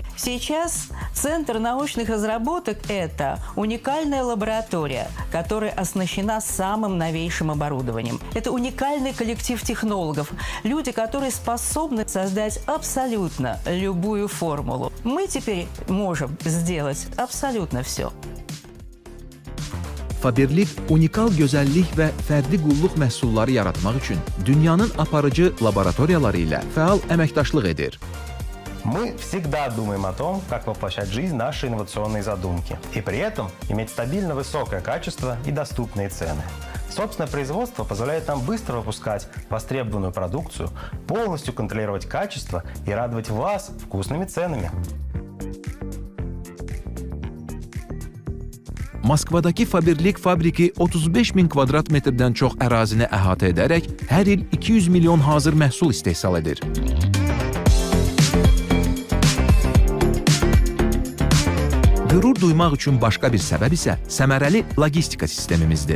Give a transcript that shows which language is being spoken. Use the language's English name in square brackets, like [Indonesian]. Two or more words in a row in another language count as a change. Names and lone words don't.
[Russian] Сейчас Центр научных разработок – это уникальная лаборатория, которая оснащена самым новейшим оборудованием. Это уникальный коллектив технологов, люди, которые способны создать абсолютно любую формулу. Мы теперь можем сделать абсолютно все. [Azerbaijani] Faberlik unikal gözəllik və fərdi qulluq məhsulları yaratmaq üçün dünyanın aparıcı laboratoriyaları ilə fəal əməkdaşlıq edir. [Russian] Мы всегда думаем о том, как воплощать в жизнь наши инновационные задумки, и при этом иметь стабильно высокое качество и доступные цены. Собственное производство позволяет нам быстро выпускать востребованную продукцию, полностью контролировать качество и радовать вас вкусными ценами. [Azerbaijani] Moskvadakı Faberlik fabriki 35 min kvadrat metrdən çox ərazini əhatə edərək hər il 200 milyon hazır məhsul istehsal edir. Qürur duymaq üçün başqa bir səbəb isə səmərəli logistika sistemimizdir.